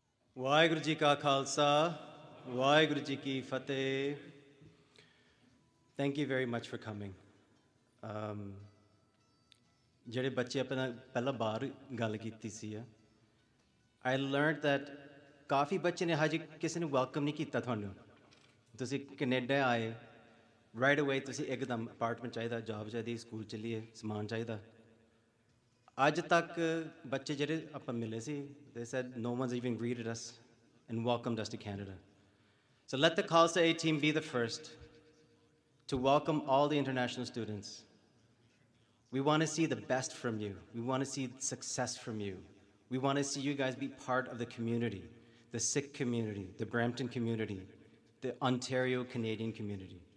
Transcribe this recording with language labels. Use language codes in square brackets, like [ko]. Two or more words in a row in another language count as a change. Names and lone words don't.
[pa] ਵਾਹਿਗੁਰੂ ਜੀ ਕਾ ਖਾਲਸਾ ਵਾਹਿਗੁਰੂ ਜੀ ਕੀ ਫਤਿਹ [en] Thank you very much for coming. [pa] ਜਿਹੜੇ ਬੱਚੇ ਆਪਣਾ ਪਹਿਲਾਂ ਬਾਹਰ ਗੱਲ ਕੀਤੀ ਸੀ [en] I learned that [pa] ਕਾਫੀ ਬੱਚੇ ਨੇ ਹਜੇ ਕਿਸੇ ਨੇ ਵੈਲਕਮ ਨਹੀਂ ਕੀਤਾ ਤੁਹਾਨੂੰ ਤੁਸੀਂ ਕੈਨੇਡਾ ਆਏ [en] right away [pa] ਤੁਸੀਂ ਇੱਕਦਮ ਅਪਾਰਟਮੈਂਟ ਚਾਹੀਦਾ ਜੌਬ ਚਾਹੀਦੀ ਸਕੂਲ ਚੱਲੀਏ ਸਮਾਨ ਚਾਹੀਦਾ ਅੱਜ ਤੱਕ ਬੱਚੇ ਜਿਹੜੇ ਆਪਾਂ ਮਿਲੇ ਸੀ [en] they said no one's even greeted us and welcomed us to Canada. So let the Khalsa A team be the first to welcome all the international students. We want to see the best from you. We want to see success from you. We want to see you guys be part of the community, the Sikh community, the Brampton community, the Ontario Canadian community.